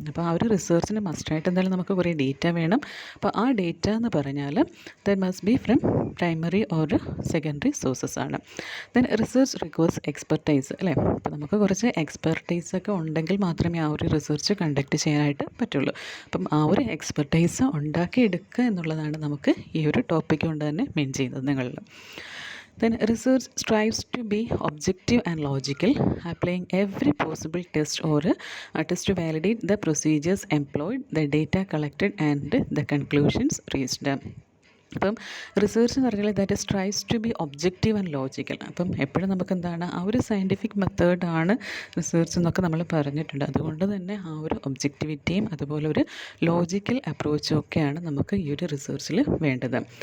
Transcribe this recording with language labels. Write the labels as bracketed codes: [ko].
[ml] അപ്പോൾ ആ ഒരു റിസർച്ചിന് മസ്റ്റായിട്ട് എന്തായാലും നമുക്ക് കുറേ ഡേറ്റ വേണം. അപ്പോൾ ആ ഡേറ്റ എന്ന് പറഞ്ഞാൽ [en] that must be from primary or secondary sources [ml] ആണ്. [en] then research requires expertise, [ml] അല്ലേ? അപ്പോൾ നമുക്ക് കുറച്ച് എക്സ്പെർട്ടൈസൊക്കെ ഉണ്ടെങ്കിൽ മാത്രമേ ആ ഒരു റിസർച്ച് കണ്ടക്ട് ചെയ്യാനായിട്ട് പറ്റുള്ളൂ. അപ്പം ആ ഒരു എക്സ്പെർട്ടൈസ് ഉണ്ടാക്കിയെടുക്കുക എന്നുള്ളതാണ് നമുക്ക് ഈ ഒരു ടോപ്പിക് കൊണ്ട് തന്നെ മെയിൻ ചെയ്യുന്നത് നിങ്ങളിൽ. [en] Then research strives to be objective and logical, applying every possible test or test to validate the procedures employed, the data collected and the conclusions reached. [ml] അപ്പം റിസർച്ച് എന്ന് പറഞ്ഞാൽ [en] That strives to be objective and logical. [ml] അപ്പം എപ്പോഴും നമുക്ക് എന്താണ് ആ ഒരു scientific മെത്തേഡാണ് റിസർച്ച് എന്നൊക്കെ നമ്മൾ പറഞ്ഞിട്ടുണ്ട്. അതുകൊണ്ട് തന്നെ ആ ഒരു ഒബ്ജക്റ്റിവിറ്റിയും അതുപോലെ ഒരു ലോജിക്കൽ അപ്രോച്ചും ഒക്കെയാണ് നമുക്ക് ഈ ഒരു റിസർച്ചിൽ വേണ്ടത്.